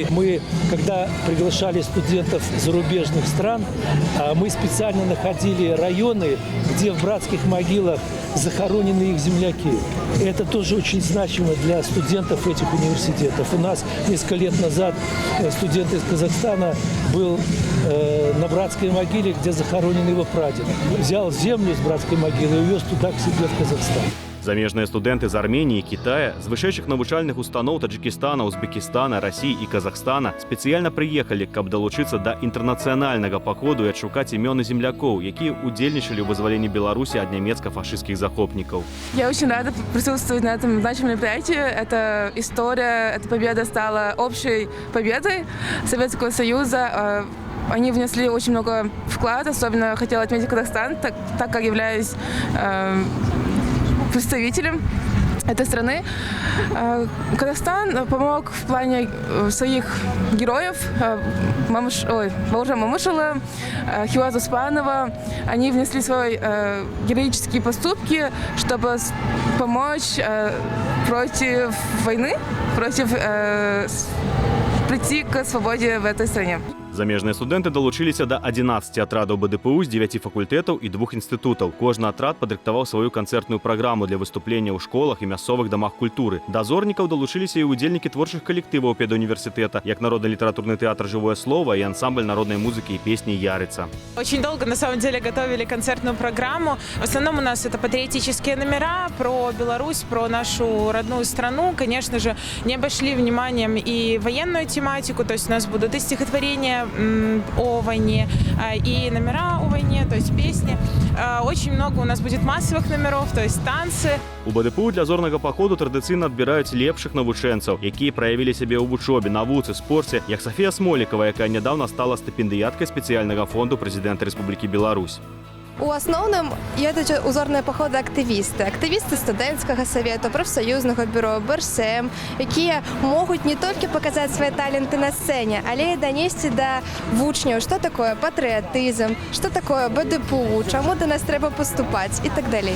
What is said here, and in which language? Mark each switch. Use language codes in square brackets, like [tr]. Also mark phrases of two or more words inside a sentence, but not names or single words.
[ru] Мы, когда приглашали студентов зарубежных стран, мы специально находили районы, где в братских могилах захоронены их земляки. Это тоже очень значимо для студентов этих университетов. У нас несколько лет назад студент из Казахстана был на братской могиле, где захоронен его прадед. Взял землю с братской могилы и увез туда к себе в Казахстан. [be] Замежныя студэнты з Арменіі, Китая, з вышэйшых навучальных устаноў Таджикистана, Узбекистана, России і Казахстана спецыяльна прыехалі, каб далучыцца да інтэрнацыянальнага паходу і адшукаць імёны землякоў, якія удзельнічалі ў вызваленні Беларусі ад нямецка-фашистских захопников. [ru] Я очень рада присутствовать на этом значимом мероприятии. Эта история, эта победа стала общей победой Советского Союза. Они внесли очень много вклада, особенно хотела отметить Казахстан, так как являюсь представителем этой страны. Казахстан помог в плане своих героев, Бауыржан Момышұлы, Хиуаз Успанова. Они внесли свои героические поступки, чтобы помочь против войны, прийти к свободе в этой стране. [be] Замежныя студэнты далучыліся да 11 атрадаў БДПУ з 9 факультэтаў і 2 інстытутаў. Кожны атрад падрыхтаваў сваю канцэртную праграму для выступлення ў школах і мясцовых дамах культуры. Да зорнікаў далучыліся і удзельнікі творчых калектываў педуніверсітэта, як народна-літаратурны тэатр «Жывое слово» і ансамбль народнай музыкі і песні «Ярица». [ru] Очень долго, на самом деле, готовили концертную программу. В основном у нас это патриотические номера про Беларусь, про нашу родную страну. Конечно же, не обошли вниманием и военную тематику, то есть у нас будут и стихотворения о войне, и номера о войне, то есть песни. Очень много у нас будет массовых номеров, то есть танцы. [be] У БДПУ для зорнага паходу традыцыйна адбіраюць лепшых навучэнцаў, якія праявілі сябе ў вучобе, навуцы, спорце, як Софія Смолікова, якая нядаўна стала стыпендыяткай спецыяльнага фонду прэзідэнта Рэспублікі Беларусь. У асноўным едуць у зорныя паходы актывісты студэнцкага савету, прафсаюзнага бюро, БРСМ, якія могуць не толькі паказаць свае таленты на сцэне, але і данесці да вучняў, што такое патрыятызм, што такое БДПУ, чаму да нас трэба паступаць і так далей.